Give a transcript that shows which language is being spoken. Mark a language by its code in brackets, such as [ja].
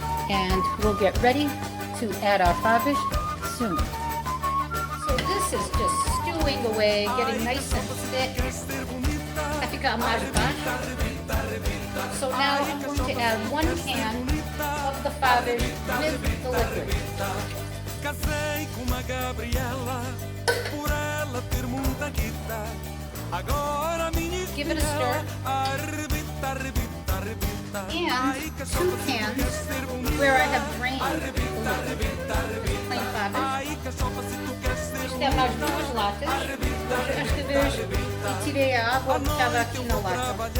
[en] And we'll get ready to add our favish soon. So this is just stewing away, getting nice and thick. I think I'm So now I'm going to add 1 can of the favish with the liquid. [pt] Casei com uma Gabriela, por ela ter muita guita. Agora minha [en] Give it a stir. [pt] arrebita, arrebita, arrebita. [en] And 2 cans where I have drained the liquid. Plain favish. [pt] Isto é mais 2 latas. Esta vez e tirei a água que estava aqui na lata.